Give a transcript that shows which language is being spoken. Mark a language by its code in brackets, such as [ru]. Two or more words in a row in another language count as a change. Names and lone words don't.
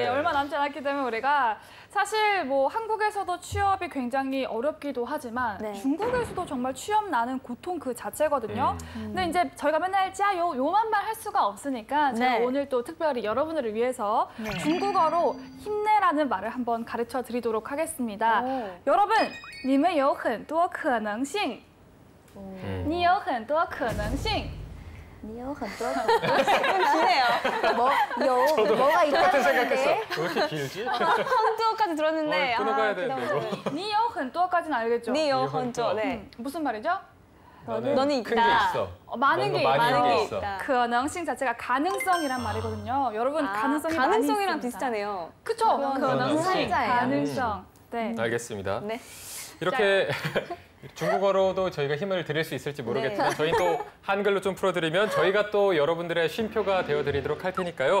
[ko] 얼마 남지 않았기 때문에 우리가 사실 한국에서도 취업이 굉장히 어렵기도 하지만 중국에서도 정말 취업 나는 고통 그 자체거든요. 근데 이제 저희가 맨날 짜요 요만 말 할 수가 없으니까 제가 오늘 또 특별히 여러분들을 위해서 중국어로 힘내라는 말을 한번 가르쳐 드리도록 하겠습니다. 여러분, [zh] 你们有很多可能性. 你有很多可能性. 你有很多 [ko] 기네요. 뭐가 똑같은 있다는 생각했어. 건데. 왜 이렇게 길지? 헌두어까지 들었는데. 끊어가야 되는데 이거. [zh] 你有很多 [ko] 까지는 알겠죠? [zh] 你要很多. [ko] 네. 무슨 말이죠? 너는 큰 게 있다. 있어. 많은 게 있다. 가능성 자체가 가능성이란 말이거든요. 여러분 가능성이 많이 가능성이랑 있습니다. 비슷하네요. 그쵸? 가능성. 가능성. 네. 알겠습니다. 네. 이렇게 중국어로도 저희가 힘을 드릴 수 있을지 모르겠지만 저희 또 한글로 좀 풀어드리면 저희가 또 여러분들의 쉼표가 되어드리도록 할 테니까요.